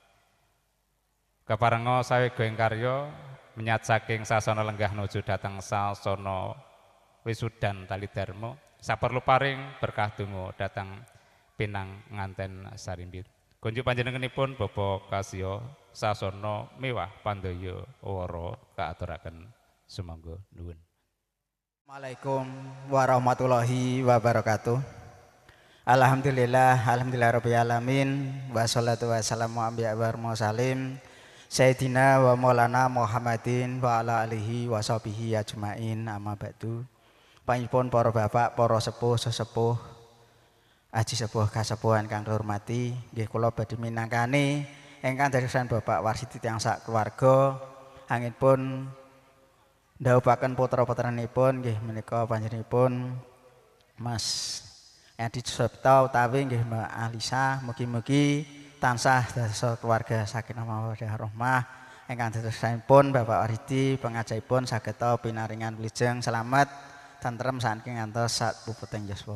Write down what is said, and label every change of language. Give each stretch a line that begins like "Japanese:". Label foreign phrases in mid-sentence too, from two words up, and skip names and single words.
Javanese: Keparenga sawega ing karya menyat saking sasana lenggah nuju dateng sasana wisudan Talidarma saperlu paring berkah donga dateng pinanganten sarimbit. Kunjuk panjenenganipun Bapak Kasya sasana mewah pandaya wara kaaturaken sumangga nuwun.
Arabic: السلام عليكم ورحمة الله وبركاته. الحمد لله رب العالمين والصلاة والسلام على المرسلين سيدنا ومولانا محمد وعلى آله وصحبه أجمعين أما بعد.
Javanese: Panjenengan para bapak, para sepuh, sesepuh, aji sepuh kasepuhan kang hormati, nggih kula badhe minangkani ingkang dadosan Bapak Warsiti tiyang sak keluarga anggenipun ndhawuhaken putra-putranipun nggih menika panjenenganipun Mas Adi Sucipto utawi nggih Mbak Alisa mugi-mugi tansah dados keluarga
Arabic: سكينة مودة رحمة
Javanese: ingkang dadosanipun Bapak Warsiti pengajapipun sageta pinaringan wilujeng selamat tentrem saking ngantos sak puputing yuswa.